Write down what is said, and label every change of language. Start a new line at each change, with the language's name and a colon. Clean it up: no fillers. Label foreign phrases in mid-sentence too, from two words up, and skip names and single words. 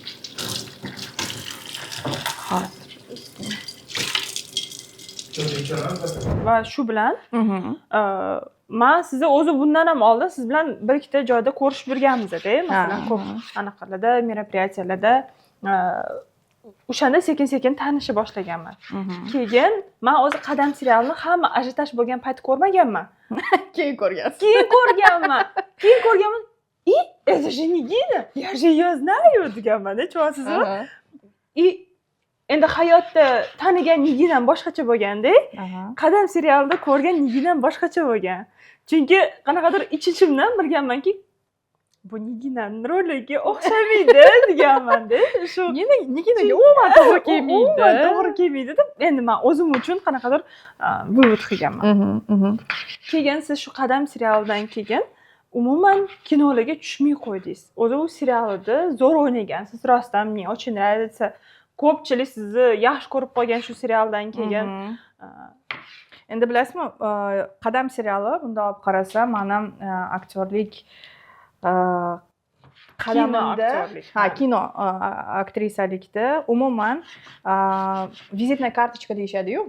Uzbek: Va shu bilan men sizni o'zi bundan ham oldin siz bilan bir ikkita joyda ko'rishib yurganmiz-da, masalan, ko'p anaqalarda, meropриятияlarda o'shanda sekin-sekin tanisha boshlaganman. Keyin men o'zi Qadam serialini hamma ajiotaj bo'lgan payt ko'rmaganman. Keyin ko'rgansiz. Keyin ko'rganman.
Russian: Это же Nigina. Я же ее знаю
Uzbek: deganman-da, tushunasizmi? Endi hayotda tanigan Niginam boshqacha bo'lganda, Qadam serialida ko'rgan Niginam boshqacha bo'lgan. Chunki qanaqadir ich-ichimdan bilganmanki, bu Niginaning roliga o'xshamaydi deganman-da. Shu Niginaga umuman to'g'ri kelmaydi. To'g'ri kelmaydi deb endi men o'zim uchun qanaqadir vывод qilganman. Keyin siz shu Qadam serialidan keyin umuman kinolarga tushmay qo'ydingiz. O'zi u serialda zo'r o'ynagansiz, rostdan men
Russian: очень нравится.
Uzbek: Ko'pchilik sizni yaxshi ko'rib qolgan shu serialdan keyin. Endi bilasizmi, Qadam seriali bunday olib qarasam, mening aktyorlik qadamimda, kino aktrisalikda umuman vizitna kartochka deyishadi-yu.